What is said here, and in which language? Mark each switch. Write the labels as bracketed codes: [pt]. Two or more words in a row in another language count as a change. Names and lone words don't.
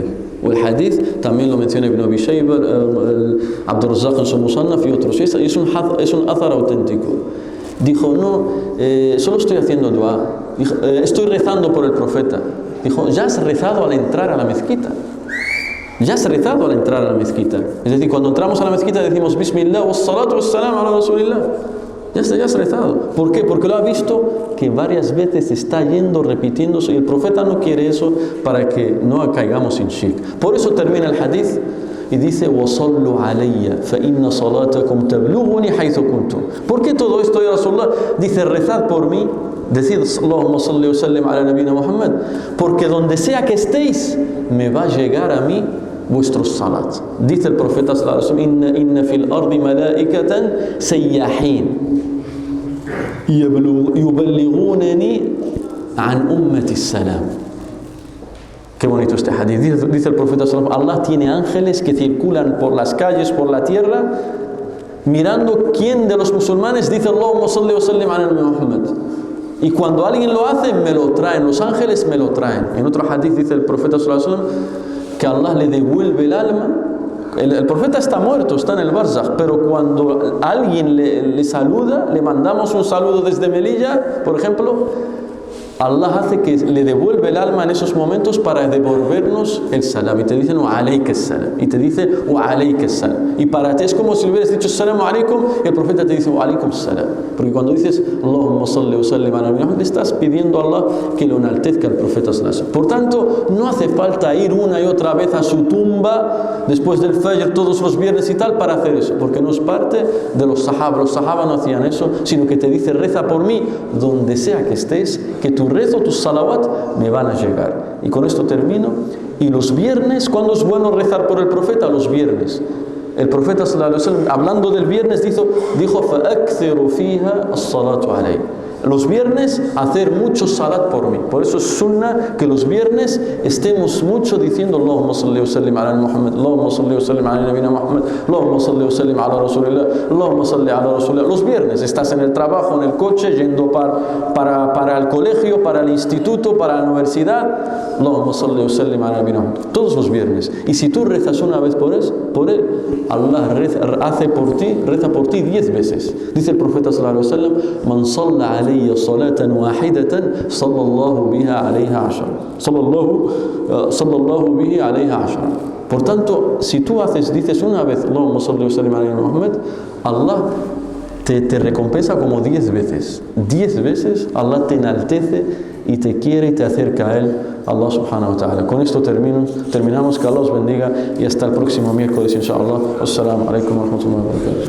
[es] والحديث también lo menciona Ibn Abi Shayba, Abdur Razzaq en su Musannaf y otros. Es un athar auténtico. Dijo: solo estoy haciendo dua. Dijo: estoy rezando por el profeta. Dijo: ya has rezado al entrar a la mezquita. Es decir, cuando entramos a la mezquita decimos: [ar] بسم الله والصلاة والسلام على رسول الله. [es] Ya has rezado. ¿Por qué? Porque lo ha visto que varias veces está yendo, repitiéndose, y el profeta no quiere eso para que no caigamos en shirk. Por eso termina el hadith y dice: [ar] وَصَلُّوا عَلَيَّ فَإِنَّ صَلَاتَكُمْ تَبْلُغُنِي حَيْثُ كُنْتُمْ. [es] ¿Por qué todo esto, [ar] يا رسول الله? [es] Dice: rezad por mí, decid [ar] اللهم صل وسلم على نبينا محمد, [es] porque donde sea que estéis me va a llegar a mí vuestros salat. Dice el profeta [ar] صلى الله عليه وسلم: إن في الأرض ملائكة سياحين يبلغونني عن أمتي السلام. [es] Qué bonito este hadith. Dice el profeta [ar] صلى الله عليه وسلم: [es] Allah tiene ángeles que circulan por las calles, por la tierra, mirando quién de los musulmanes dice [ar] اللهم صل وسلم على محمد. [es] Y cuando alguien lo hace, me lo traen, los ángeles me lo traen. En otro hadith dice el profeta [ar] صلى الله عليه وسلم [es] que Allah le devuelve el alma. El profeta está muerto, está en el barzakh, pero cuando alguien le saluda, le mandamos un saludo desde Melilla, por ejemplo, Allah hace que le devuelve el alma en esos momentos para devolvernos el salam. Y te dicen: [ar] وعليك السلام. [es] Y te dice: [ar] وعليك السلام. [es] Y para ti es como si le hubieras dicho [ar] السلام عليكم, [es] y el profeta te dice: [ar] وعليكم السلام. [es] Porque cuando dices [ar] اللهم صل وسلم على محمد, [es] le estás pidiendo a Allah que lo enaltezca al profeta [ar] صلى الله عليه وسلم. [es] Por tanto, no hace falta ir una y otra vez a su tumba después del Fajr todos los viernes y tal para hacer eso, porque no es parte de los sahaba. Los sahaba no hacían eso, sino que te dice: reza por mí donde sea que estés, que tu rezo, tus salawat me van a llegar. Y con esto termino. Y los viernes, ¿cuándo es bueno rezar por el profeta? Los viernes. El profeta [ar] صلى الله عليه وسلم, [es] hablando del viernes, dijo: فَأَكْثِرُ فِيهَا الصَّلَاةُ عَلَيْهِ. los viernes hacer mucho salat por mí. Por eso es sunnah que los viernes estemos mucho diciendo [ar] اللهم صل وسلم على محمد اللهم صل وسلم على نبينا محمد اللهم صل وسلم على رسول الله اللهم صل على رسول الله, [es] Allahumma salli ala Rasulillah. Los viernes estás en el trabajo, en el coche, yendo para el colegio, para el instituto, para la universidad, [ar] اللهم صل وسلم على نبينا محمد. [es] Todos los viernes. Y si tú rezas una vez por él, Allah reza por ti 10 veces. Dice el profeta [ar] صلى الله عليه وسلم: "من صلى علي صلاة واحدة صلى الله بها عليه عشرا." صلى الله به عليه عشرا. [es] Por tanto, si tú dices una vez [ar] اللهم صل وسلم على محمد, [es] Allah te recompensa como 10 veces. 10 veces Allah te enaltece y te quiere y te acerca a Él, [ar] الله سبحانه وتعالى. [es] Con esto terminamos. Que Allah os bendiga y hasta el próximo miércoles, inshallah. [ar] السلام عليكم ورحمة الله وبركاته.